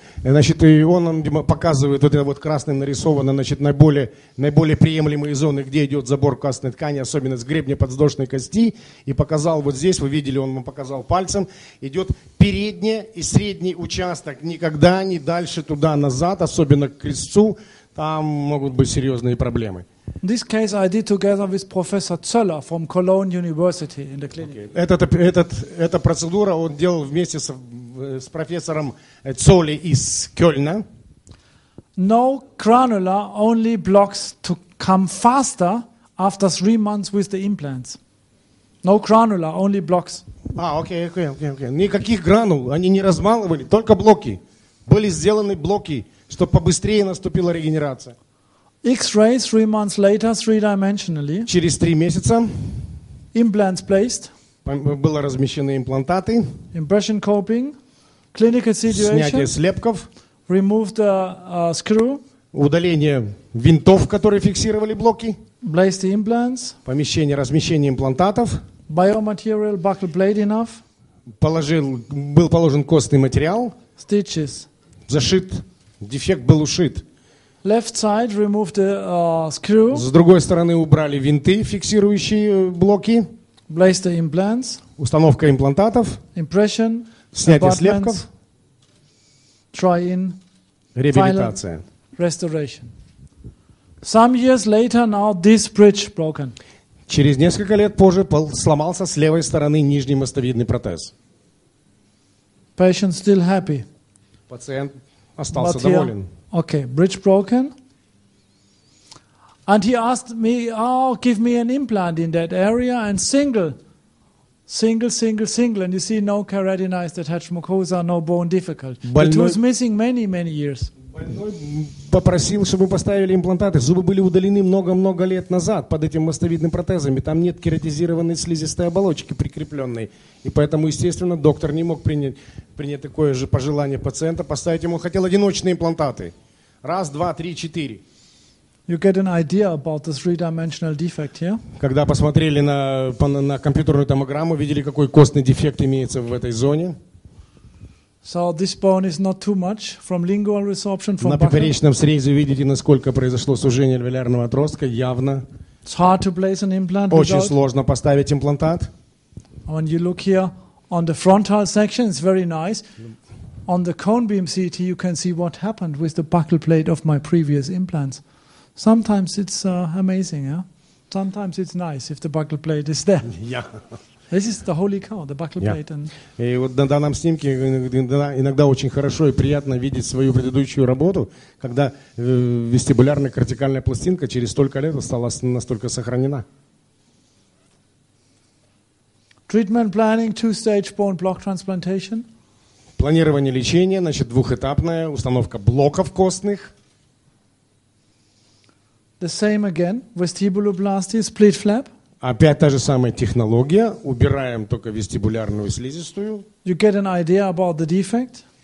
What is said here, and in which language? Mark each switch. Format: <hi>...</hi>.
<ru>Значит, и он нам показывает, вот это вот красным нарисовано, значит, наиболее приемлемые зоны, где идет забор костной ткани, особенно с гребня подвздошной кости. И показал вот здесь, вы видели, он вам показал пальцем, идет передний и средний участок. Никогда не дальше туда-назад, особенно к крестцу, там могут быть серьезные проблемы.</ru> <en>This case I did together with Professor Zöller from Cologne University in the clinic.</en> <ru>Эта процедура он делал вместе с профессором Цолли из Кёльна.</ru> <en>No granular, only blocks to come faster after 3 months with the implants. No granular, only blocks.</en> <ru>Окей. Никаких гранул, они не размалывали, только блоки. Были сделаны блоки, чтобы побыстрее наступила регенерация.</ru> <en>X-rays 3 months later, 3-dimensionally.</en> <ru>Через 3 месяца</ru> <en>Implants placed.</en> <ru>было размещены имплантаты,</ru> <en>Impression coping. Clinical</en> <ru>снятие</ru> <en>situation.</en> <ru>слепков,</ru> <en>Remove the screw.</en> <ru>удаление винтов, которые фиксировали блоки,</ru> <en>Place the implants.</en> <ru>размещение имплантатов,</ru> <en>Biomaterial, buccal plate enough.</en> <ru>был положен костный материал,</ru> <en>Stitches.</en> <ru>зашит, дефект был ушит.</ru> <en>Left side, remove the screw.</en> <ru>С другой стороны убрали винты, фиксирующие блоки,</ru> <en>Place the implants.</en> <ru>установка имплантатов,</ru> <en>Impression.</en> <ru>снятие</ru> <en>abutments,</en> <ru>слепков,</ru> <en>Try in.</en> <ru>реабилитация.</ru> <en>Restoration. Some years later, now this bridge broken.</en> <ru>Через несколько лет позже сломался с левой стороны нижний мостовидный протез.</ru> <en>Patient still happy.</en> <ru>Пациент остался</ru> <en>But here-</en> <ru>доволен.</ru> <en>Okay, bridge broken. And he asked me, give me an implant in that area and single. And you see no keratinized attached mucosa, no bone difficult. The tooth missing many years.</en> <ru>Больной попросил, чтобы поставили имплантаты. Зубы были удалены много-много лет назад под этим мостовидным протезом. И там нет кератизированной слизистой оболочки прикрепленной. И поэтому, естественно, доктор не мог принять такое же пожелание пациента. Поставить ему, он хотел одиночные имплантаты.</ru> <en>1, 2, 3, 4. You get an idea about the 3-dimensional defect here.</en> <ru>Когда посмотрели на компьютерную томограмму, видели, какой костный дефект имеется в этой зоне.</ru> <en>So this bone is not too much from lingual resorption from</en> <ru>На</ru> <en>buccal.</en> <ru>поперечном срезе видите, насколько произошло сужение альвеолярного отростка. Явно.</ru> <en>It's hard to place an implant</en> <ru>Очень</ru> <en>without.</en> <ru>сложно поставить имплантат.</ru> <en>When you look here on the frontal section, it's very nice. On the cone beam CT, you can see what happened with the buccal plate of my previous implants. Sometimes it's amazing, yeah? Sometimes it's nice if the buccal plate is there. This is the holy cow, the buccal plate. And</en> <ru>И вот на данном снимке иногда очень хорошо и приятно видеть свою предыдущую работу, когда вестибулярная кортикальная пластинка через столько лет осталась настолько сохранена.</ru> <en>treatment planning, 2-stage bone block transplantation.</en> <ru>Планирование лечения, значит, двухэтапная установка блоков костных.</ru> <en>The same again, vestibuloplasty, split flap.</en> <ru>Опять та же самая технология. Убираем только вестибулярную слизистую.</ru> <en>You get an idea about the defect.</en>